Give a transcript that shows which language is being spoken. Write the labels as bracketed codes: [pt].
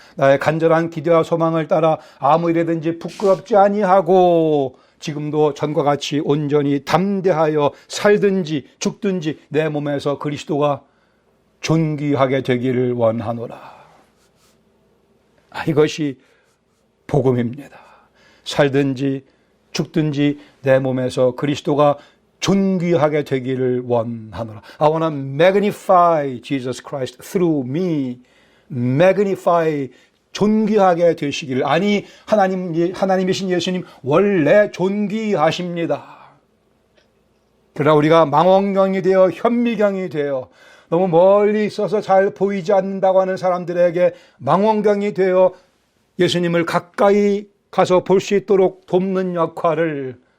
[ko] 나의 간절한 기대와 소망을 따라 아무 일에든지 부끄럽지 아니하고 지금도 전과 같이 온전히 담대하여 살든지 죽든지 내 몸에서 그리스도가 존귀하게 되기를 원하노라. 이것이 복음입니다. 살든지 죽든지 내 몸에서 그리스도가 존귀하게 되기를 원하노라. [en] I want to magnify Jesus Christ through me. [ko] magnify, 존귀하게 되시기를. 아니, 하나님이신 예수님 원래 존귀하십니다. 그러나 우리가 망원경이 되어 현미경이 되어 너무 멀리 있어서 잘 보이지 않는다고 하는 사람들에게 망원경이 되어 예수님을 가까이 가서 볼 수 있도록 돕는 역할을,